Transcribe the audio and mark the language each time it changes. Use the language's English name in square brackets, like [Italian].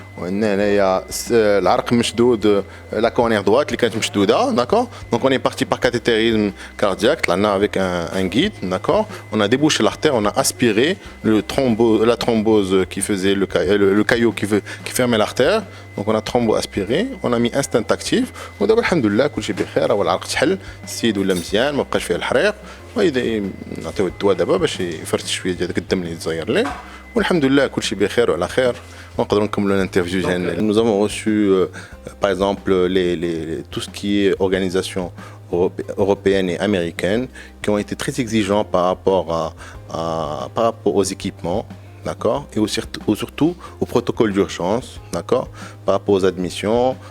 [French] On a la coronaire droite, les canaux [Arabic] mchdouda, [French] d'accord. Donc on est parti par cathétérisme cardiaque, là avec un guide, d'accord. On a débouché l'artère, on a aspiré la thrombose qui faisait le caillot qui fermait l'artère. Donc on a thrombo-aspiré, on a mis instant actif. [Arabic] ودابا الحمد لله كل شيء بخير، هو العرق تحل، السيد ولا مزيان، ما بقاش فيه الحريق. وإذا نعطيو الدواء دابا باش يفرط شويه ديال داك الدم اللي تزير ليه، والحمد لله كل شيء بخير وعلى خير. ونقدروا نكملوا l'interview ديالنا. [French] Nous avons reçu par exemple tout ce qui est organisation européenne et américaine qui ont été très exigeants par rapport aux équipements. D'accord, et surtout au protocole d'urgence, d'accord, par rapport aux admissions.